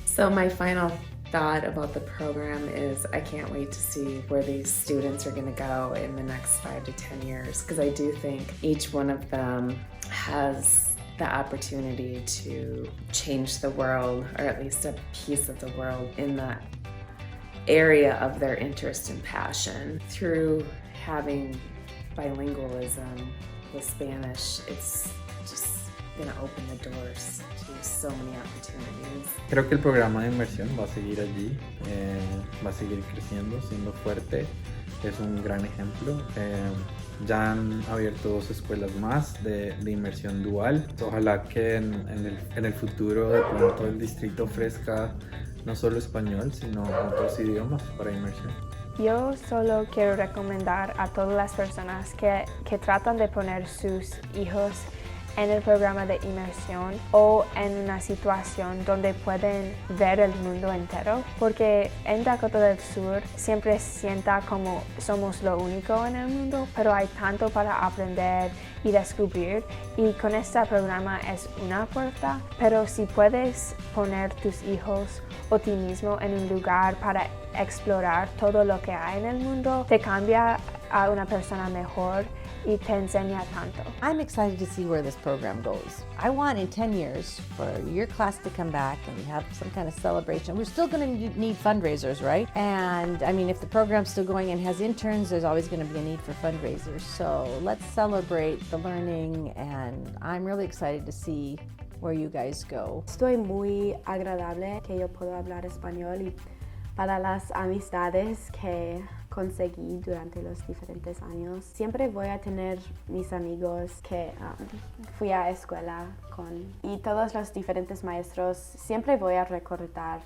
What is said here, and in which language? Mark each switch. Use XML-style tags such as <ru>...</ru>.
<en>So my final thought about the program is I can't wait to see where these students are going to go in the next 5 to 10 years, because I do think each one of them has the opportunity to change the world, or at least a piece of the world in that area of their interest and passion. Through having bilingualism with Spanish, it's just going to open the doors to so many opportunities.</en> <es>Creo que el programa de inmersión va a seguir allí, va a seguir creciendo, siendo fuerte. Es un gran ejemplo. Ya han abierto 2 escuelas más de inmersión dual. Ojalá que en el futuro de pronto el distrito ofrezca no solo español, sino otros idiomas para inmersión. Yo solo quiero recomendar a todas las personas que tratan de poner sus hijos en el programa de inmersión o en una situación donde pueden ver el mundo entero, porque en Dakota del Sur siempre sienta como somos lo único en el mundo, pero hay tanto para aprender y descubrir, y con este programa es una puerta. Pero si puedes poner tus hijos o ti mismo en un lugar para explorar todo lo que hay en el mundo, te cambia a una persona mejor y te enseña tanto.</es> <en>I'm excited to see where this program goes. I want in 10 years for your class to come back and have some kind of celebration. We're still going to need fundraisers, right? And I mean, if the program's still going and has interns, there's always going to be a need for fundraisers. So let's celebrate the learning, and I'm really excited to see where you guys go.</en> <es>Estoy muy agradable que yo puedo hablar español, y para las amistades que conseguí durante los diferentes años, siempre voy a tener mis amigos que fui a escuela con, y todos los diferentes maestros siempre voy a recordar.</es>